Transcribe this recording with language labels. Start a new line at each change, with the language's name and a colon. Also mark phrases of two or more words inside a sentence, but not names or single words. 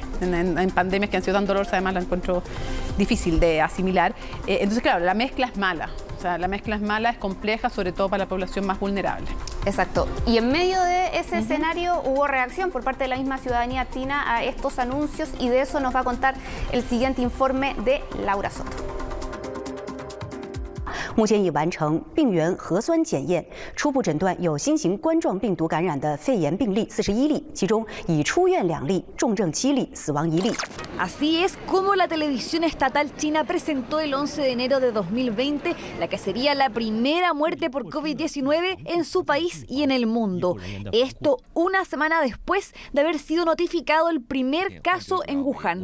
Spanish: En pandemias que han sido tan dolorosas, además la encuentro difícil de asimilar. Entonces, claro, la mezcla es mala. O sea, la mezcla es mala, es compleja, sobre todo para la población más vulnerable. Exacto. Y en medio de ese escenario hubo reacción por parte de la misma ciudadanía china a estos anuncios, y de eso nos va a contar el siguiente informe de Laura Soto.
Chinese: 目前已完成病原核酸检验，初步诊断有新型冠状病毒感染的肺炎病例41例，其中已出院2例，重症7例，死亡1例。
Spanish: Así es como la televisión estatal china presentó el 11 de enero de 2020 la que sería la primera muerte por COVID-19 en su país y en el mundo. Esto una semana después de haber sido notificado el primer caso en Wuhan.